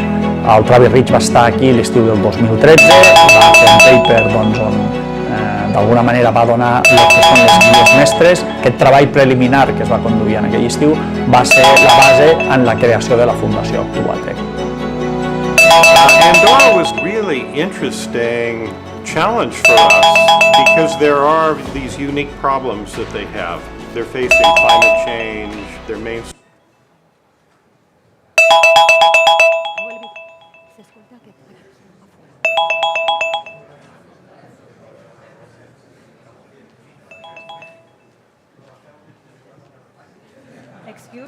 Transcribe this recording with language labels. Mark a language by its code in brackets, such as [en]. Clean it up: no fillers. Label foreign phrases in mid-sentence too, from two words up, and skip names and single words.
[ca] El Travis Rich va estar aquí l'estiu del 2013, va fer un paper on d'alguna manera va donar el que són les guies mestres. Aquest treball preliminar que es va conduir en aquell estiu va ser la base en la creació de la Fundació Actuatec. [en] Andorra was really interesting challenge for us because there are these unique problems that they have. They're facing climate change, their main Excuse.